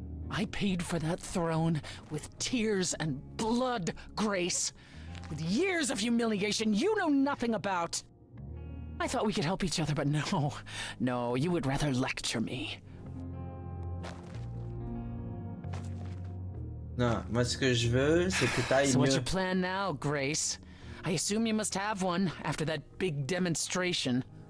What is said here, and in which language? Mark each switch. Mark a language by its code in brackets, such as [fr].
[en] I paid for that throne with tears and blood, Grace. With years of humiliation you know nothing about. I thought we could help each other, but no, you would rather lecture me. [fr] Non, moi ce que je veux, c'est que t'ailles [en] So what's [fr] mieux. [en] your plan now, Grace? I assume you must have one after that big demonstration.